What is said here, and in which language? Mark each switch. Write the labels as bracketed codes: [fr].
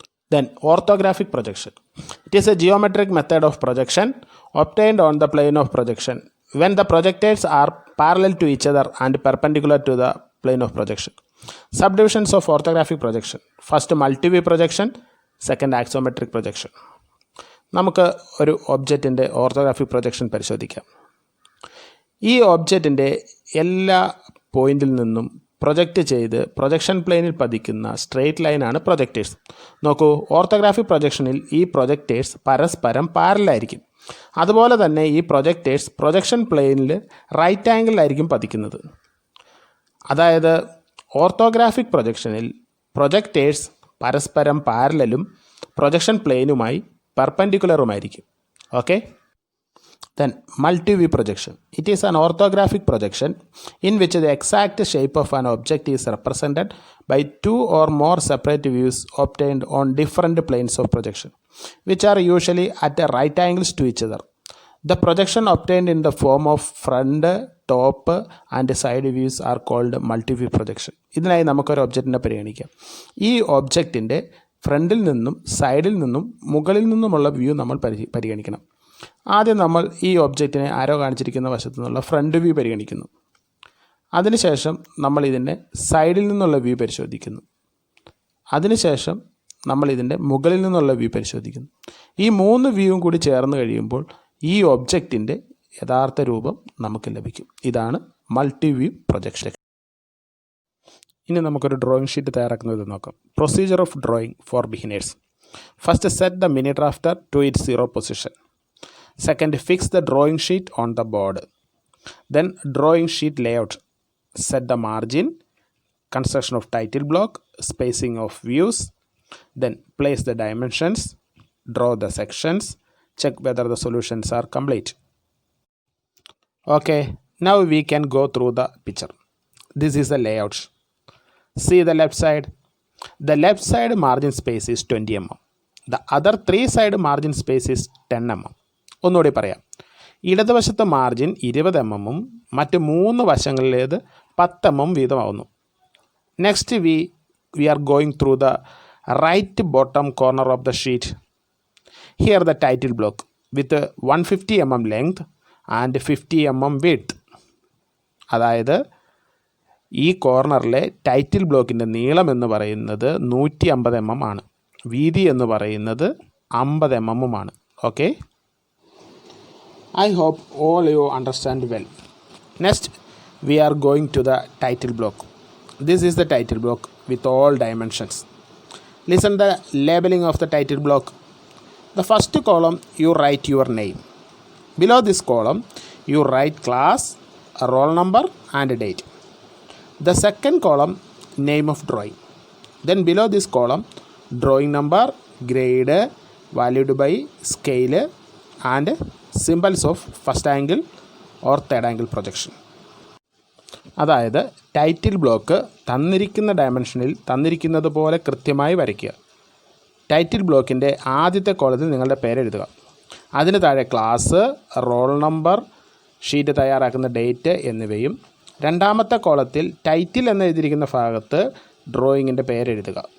[en] Then orthographic projection. It is a geometric method of projection obtained on the plane of projection when the projectors are parallel to each other and perpendicular to the plane of projection. Subdivisions of orthographic projection. First multiview projection, second axiometric projection. [ml] നമുക്ക് ഒരു ഒബ്ജക്റ്റിൻ്റെ orthographic projection പരിശോധിക്കാം. ഈ ഒബ്ജക്റ്റിൻ്റെ എല്ലാ പോയിന്റിൽ നിന്നും project ചെയ്ത് projection പ്ലെയിനിൽ പതിക്കുന്ന സ്ട്രെയിറ്റ് ലൈനാണ് പ്രൊജക്റ്റേഴ്സ്. നോക്കൂ, ഓർത്തോഗ്രാഫിക് പ്രൊജക്ഷനിൽ ഈ പ്രൊജക്റ്റേഴ്സ് പരസ്പരം പാരലായിരിക്കും. അതുപോലെ തന്നെ ഈ പ്രൊജക്റ്റേഴ്സ് പ്രൊജക്ഷൻ പ്ലെയിനിൽ റൈറ്റ് ആംഗിളിലായിരിക്കും പതിക്കുന്നത്. അതായത് ഓർത്തോഗ്രാഫിക് പ്രൊജക്ഷനിൽ പ്രൊജക്റ്റേഴ്സ് പരസ്പരം പാരലലും projection പ്ലെയിനുമായി പെർപെൻഡിക്കുലറുമായിരിക്കും. Okay. Then multiview projection. It is an orthographic projection in which the exact shape of an object is represented by two or more separate views obtained on different planes of projection, which are usually at right angles to each other. The projection obtained in the form of front, top and side views are called multiview projection. ഇതിനായി നമുക്കൊരു ഒബ്ജക്റ്റിനെ പരിഗണിക്കാം. ഈ ഒബ്ജക്റ്റിൻ്റെ ഫ്രണ്ടിൽ നിന്നും സൈഡിൽ നിന്നും മുകളിൽ നിന്നുമുള്ള വ്യൂ നമ്മൾ പരിഗണിക്കണം. ആദ്യം നമ്മൾ ഈ ഒബ്ജക്റ്റിനെ ആരോ കാണിച്ചിരിക്കുന്ന വശത്തു നിന്നുള്ള ഫ്രണ്ട് വ്യൂ പരിഗണിക്കുന്നു. അതിനുശേഷം നമ്മൾ ഇതിൻ്റെ സൈഡിൽ നിന്നുള്ള വ്യൂ പരിശോധിക്കുന്നു. അതിനുശേഷം നമ്മൾ ഇതിൻ്റെ മുകളിൽ നിന്നുള്ള വ്യൂ പരിശോധിക്കുന്നു. ഈ മൂന്ന് വ്യൂവും കൂടി ചേർന്ന് കഴിയുമ്പോൾ ഈ ഒബ്ജക്റ്റിൻ്റെ യഥാർത്ഥ രൂപം നമുക്ക് ലഭിക്കും. ഇതാണ് മൾട്ടിവ്യൂ പ്രൊജക്ഷൻ. ഇനി നമുക്കൊരു ഡ്രോയിങ് ഷീറ്റ് തയ്യാറാക്കുന്നത് നോക്കാം. [en] Procedure of drawing for beginners. First set the mini drafter to its 0 position. Second, fix the drawing sheet on the board. Then drawing sheet layout. Set the margin, construction of title block, spacing of views. Then place the dimensions, draw the sections, check whether the solutions are complete. Okay, now we can go through the picture. This is the layout. See the left side. The left side margin space is 20 mm. The other 3 side margin space is 10 mm. [ml] ഒന്നുകൂടി പറയാം. ഇടതുവശത്തെ margin 20 mm മറ്റ് 3 വശങ്ങളിലേത് 10 mm വീതമാവുന്നു. [en] Next we are going through the right bottom corner of the sheet. Here the title block with 150 mm length and 50 mm width. [ml] അതായത് ഈ കോർണറിലെ title ബ്ലോക്കിൻ്റെ നീളം എന്ന് പറയുന്നത് 150 mm ആണ്. വീതി എന്ന് പറയുന്നത് 50 mm ആണ്. Okay. [en] I hope all you understand well. Next, we are going to the title block. This is the title block with all dimensions. Listen the labeling of the title block. The first column, you write your name. Below this column, you write class, roll number and date. The second column, name of drawing. Then below this column, drawing number, grade, valued by scale and symbols of first angle or third angle projection. [ml] അതായത് title block തന്നിരിക്കുന്ന ഡയമെൻഷനിൽ തന്നിരിക്കുന്നത് പോലെ കൃത്യമായി വരയ്ക്കുക. Title ബ്ലോക്കിൻ്റെ ആദ്യത്തെ കോളത്തിൽ നിങ്ങളുടെ പേരെഴുതുക. അതിന് താഴെ ക്ലാസ്, റോൾ നമ്പർ, ഷീറ്റ് തയ്യാറാക്കുന്ന ഡേറ്റ് എന്നിവയും രണ്ടാമത്തെ കോളത്തിൽ ടൈറ്റിൽ എന്ന് എഴുതിയിരിക്കുന്ന ഭാഗത്ത് ഡ്രോയിങ്ങിൻ്റെ പേരെഴുതുക.